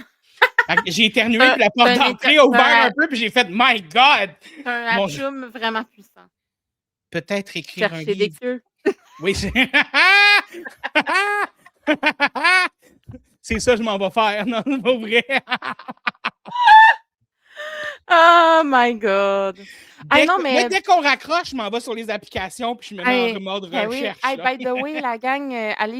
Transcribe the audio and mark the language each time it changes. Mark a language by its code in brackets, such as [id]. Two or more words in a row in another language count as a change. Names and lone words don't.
[fr] J'ai éternué, puis la porte d'entrée a ouvert un peu, puis j'ai fait [en] My God! [fr] C'est un Mon- atchoum vraiment puissant. Peut-être écrire un Chercher des livre. queues. Oui, c'est. C'est ça, je m'en vais faire. Non, c'est pas vrai. [en] Oh my God! [fr] Hey, non, mais Moi, dès qu'on raccroche, je m'en vais sur les applications, puis je me mets en mode ben oui. recherche. Hey, là. [en] by the way, [fr] la gang, allez